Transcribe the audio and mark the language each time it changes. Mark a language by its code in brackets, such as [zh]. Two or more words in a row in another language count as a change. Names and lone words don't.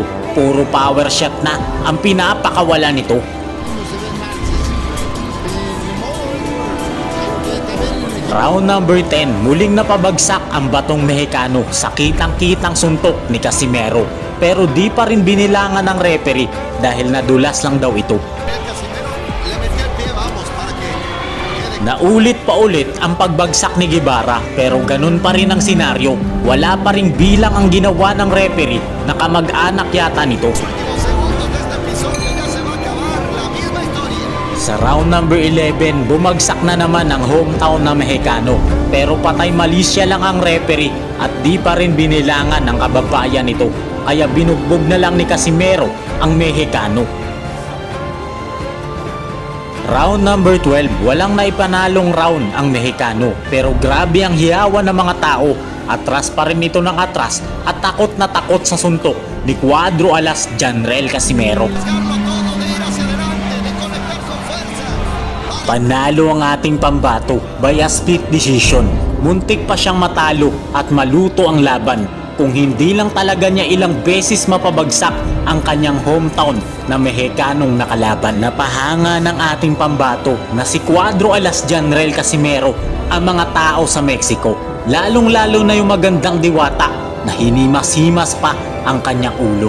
[tl] Puro power shot na ang pinapakawala nito. [en] Round number [tl] 10, muling napabagsak ang batong Mexicano sa kitang-kitang suntok ni Casimero. Pero di pa rin binilangan ng referee dahil nadulas lang daw ito. [es] Casimiro le metió el pie, vamos, para que quede. [tl] Naulit pa ulit ang pagbagsak ni Guevara pero ganun pa rin ang senaryo. Wala pa ring bilang ang ginawa ng referee na kamag-anak yata nito. [es] Últimos segundos de este episodio ya se va a acabar la misma historia. [tl] Sa [en] round number [tl] 11, bumagsak na naman ang hometown na Mexicano pero patay malisya lang ang referee at di pa rin binilangan ng kababayan nito. Kaya binugbog na lang ni Casimero ang Mexicano. [en] Round number [tl] 12, walang naipanalong round ang Mexicano pero grabe ang hiyawan ng mga tao. Atras pa rin ito ng atras at takot na takot sa suntok ni Cuadro Alas Janriel Casimero. [es] Arriesgarlo todo, de ir hacia adelante, de conectar con fuerza. [tl] Panalo ang ating pambato [en] by a split decision. [tl] Muntik pa siyang matalo at maluto ang laban kung hindi lang talaga niya ilang beses mapabagsak ang kanyang hometown na Mexicanong nakalaban. Napahanga ng ating pambato na si Cuadro Alas Janriel Casimero ang mga tao sa Mexico, lalong-lalo na yung magandang diwata na hinimas-himas pa ang kanyang ulo.